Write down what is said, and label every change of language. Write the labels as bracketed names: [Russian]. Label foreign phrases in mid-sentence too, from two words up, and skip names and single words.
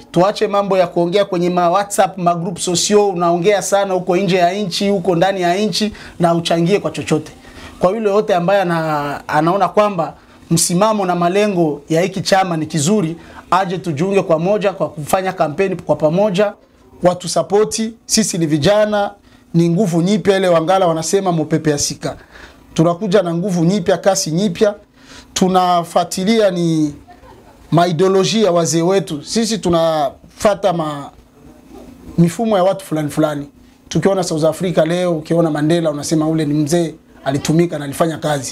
[Swahili] Tuache mambo ya kuongea kwenye WhatsApp, group sociaux, unaongea sana huko nje ya nchi, huko ndani ya nchi, na uchangie kwa chochote. Kwa yule yote ambaye anaona kwamba msimamo na malengo ya hiki chama ni kizuri, aje tujiunge kwa moja kwa kufanya kampeni kwa pamoja, watu supporti. Sisi ni vijana, ni nguvu nyipya ile wangala wanasema [Lingala] mopepe ya sika. [Swahili] Tunakuja na nguvu nyipya, kasi nyipya. Tunafuatilia ni maideolojia ya wazee wetu. Sisi tunafuata mifumo ya watu fulani. Tukiona South Africa leo, ukiona Mandela unasema ule ni mzee, alitumika na alifanya kazi.